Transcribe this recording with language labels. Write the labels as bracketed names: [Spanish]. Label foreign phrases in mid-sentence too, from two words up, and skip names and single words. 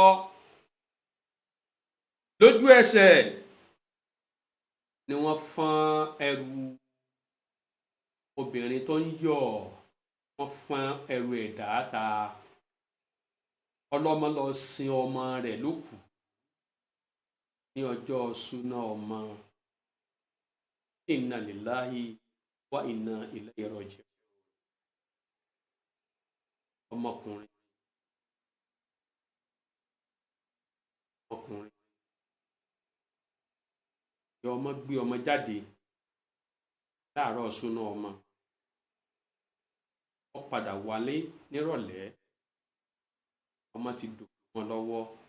[Yoruba] lójú ẹsẹ̀ ni wọ́n fọ́n ẹrù obìnrin tó ń yọ̀, wọ́n fọ́n ẹrù ẹ̀ dáadáa. ọlọ́mọ lọ sin ọmọ rẹ̀ lókù ní ọjọ́ súná ọmọ. [Arabic] إنا لله وإنا إليه راجعون. [Yoruba] ọmọkùnrin ìyá ọmọ gbé ọmọ jáde láàárọ̀ súná ọmọ. ó padà wálé nírọ̀lẹ́, ọmọ ti dòkú wọn lọ́wọ́.